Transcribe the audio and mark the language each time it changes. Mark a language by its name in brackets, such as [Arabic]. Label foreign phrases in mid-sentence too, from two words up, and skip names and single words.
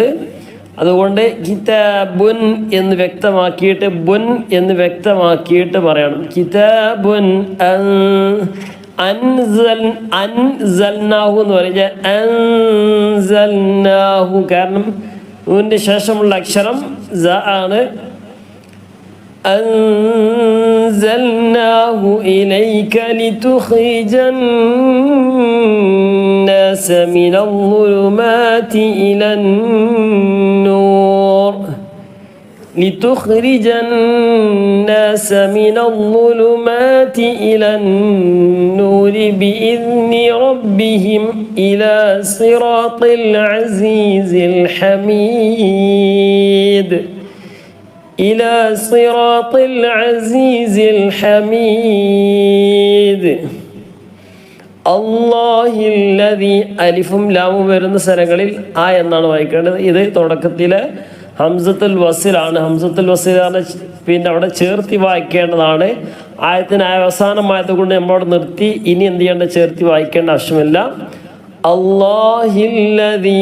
[Malayalam] അതുകൊണ്ട് കിതാബുൻ എന്ന് വ്യക്തമാക്കിയിട്ട് ബുൻ എന്ന് വ്യക്തമാക്കിയിട്ട് പറയണം. [Arabic] كتاب أنزلناه [Malayalam] എന്ന് പറഞ്ഞാൽ അൻസൽനാഹു, കാരണം ഇതിൻ്റെ ശേഷമുള്ള അക്ഷരം സ ആണ്. [Arabic] أنزلناه إليك لتخرج الناس من الظلمات إلى النور. لتخرج الناس من الظلمات إلى النور بإذن ربهم إلى صراط العزيز الحميد. إلى صراط العزيز الحميد. الله الذي. [Malayalam] അലിഫും ലാമും വരുന്ന സ്ഥലങ്ങളിൽ ആ എന്നാണ് വായിക്കേണ്ടത്. ഇത് തുടക്കത്തിലെ ഹംസത്തുൽ വസിലാണ്. ഹംസത്തുൽ വസിലാണ്, പിന്നെ അവിടെ ചേർത്തി വായിക്കേണ്ടതാണ്. ആയത്തിന് അവസാനമായത് കൊണ്ട് നമ്മളവിടെ നിർത്തി. ഇനി എന്ത് ചെയ്യേണ്ട, ചേർത്തി വായിക്കേണ്ട ആവശ്യമില്ല. [Arabic] الله الذي.